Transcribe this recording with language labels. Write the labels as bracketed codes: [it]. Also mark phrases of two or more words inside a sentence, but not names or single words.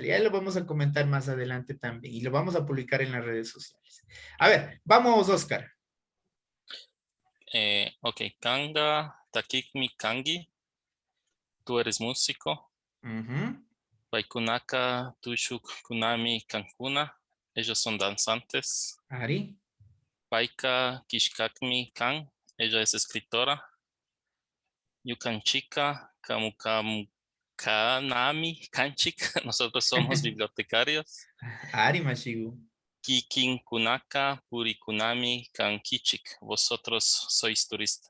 [es] Y ahí lo vamos a comentar más adelante también y lo vamos a publicar en las redes sociales. A ver, vamos, Oscar. [qu] Ok, Kanga, Takikmi Kangi, [es] tú eres músico. [qu] Paikunaka, Tushuk, Kunami, Kankuna, [es] ellos son danzantes. [qu] Ari. Paika, Kishkakmi, Kan, [es] ella es escritora. [qu] Yukanchika, Kamukanami, Kanchik, [es] nosotros somos bibliotecarios. [qu] Ari Mashigu. Kikin Kunaka, Purikunami, Kankichik, [es] vosotros sois turistas.